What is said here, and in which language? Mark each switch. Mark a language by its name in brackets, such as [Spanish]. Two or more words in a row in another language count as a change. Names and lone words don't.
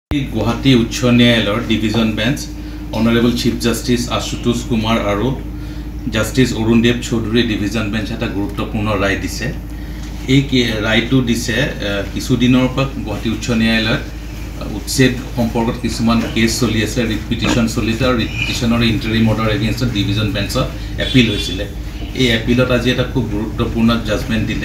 [Assamese] গুৱাহাটী উচ্চ ন্যায়ালয়ৰ [English] Division Bench, Honorable Chief Justice [Assamese] Ashutosh Kumar Aru, Justice Arundev Chaudhary [English] Division Bench [Assamese] এটা গুৰুত্বপূৰ্ণ ৰায় দিছে। এই ৰায়টো দিছে কিছুদিনৰ পৰা গুৱাহাটী উচ্চ ন্যায়ালয়ত উচ্ছেদ সম্পৰ্কত কিছুমান কেছ চলি আছে, ৰিপিটিশ্যন চলিছে আৰু ৰিপিটিশ্যনৰ [English] interim order against division bench [Assamese] এপিল হৈছিলে। এই এপিলত আজি এটা খুব গুৰুত্বপূৰ্ণ জাজমেণ্ট দিলে।